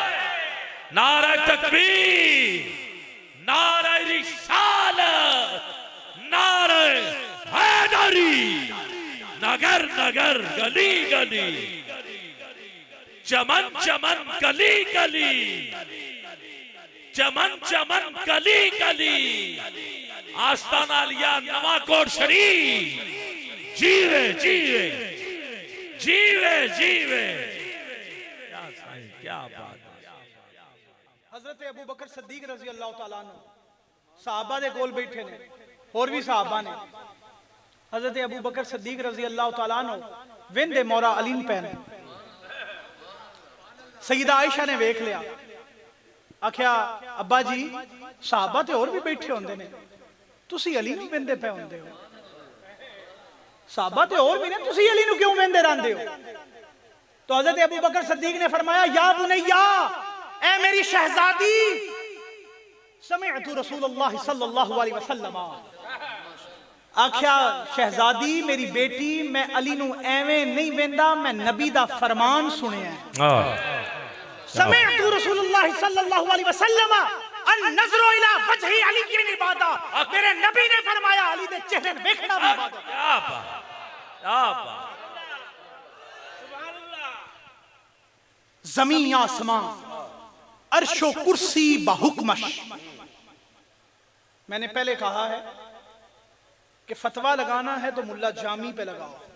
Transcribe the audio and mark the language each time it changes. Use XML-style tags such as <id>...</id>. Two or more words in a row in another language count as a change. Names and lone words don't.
<ur>نعرہ تکبیر، نعرہ رسالت، نعرہ حیدری، نگر نگر گلی گلی، چمن چمن گلی گلی، چمن چمن گلی گلی، آستانہ لیا نواکوٹ شریف، جیوے جیوے جیوے جیوے. کیا بات ہے.</ur> <pa>حضرت ابو بکر صدیق</pa> <ar>رضي الله تعالى عنه</ar> <pa>صحابہ دے کول بیٹھے نے، اور بھی صحابہ نے. حضرت ابو بکر صدیق</pa> <ar>رضي الله تعالى عنه</ar> <pa>ویندے مولا علی پین، سیدہ عائشہ نے ویکھ لیا، آکھیا ابا جی صحابہ تے اور بھی بیٹھے ہوندے نے، تسی علی نوں ویندے پے ہوندے ہو. صحابہ تے اور بھی نے، تسی علی نوں کیوں ویندے رہندے ہو? تو حضرت ابو بکر صدیق نے فرمایا</pa> <ar>يا بنية,</ar> <pa>اے میری شہزادی,</pa> <ar>سمعت رسول الله صلى الله عليه وسلم,</ar> <pa>آکھیا شہزادی میری بیٹی، میں علی نوں ایویں نہیں ویندا، میں نبی دا فرمان سنیا.</pa> <ar>سمعت رسول الله صلى الله عليه وسلم النظر إلى وجه علي کی عبادة,</ar> <pa>میرے نبی نے فرمایا علی دے چہرے دیکھنا بھی عبادت.</pa> <ur>کیا بات، کیا بات. زمین آسماں عرش و کرسی بحکمش. میں نے پہلے کہا ہے کہ فتویٰ لگانا ہے تو ملا جامی پے لگاؤ.</ur>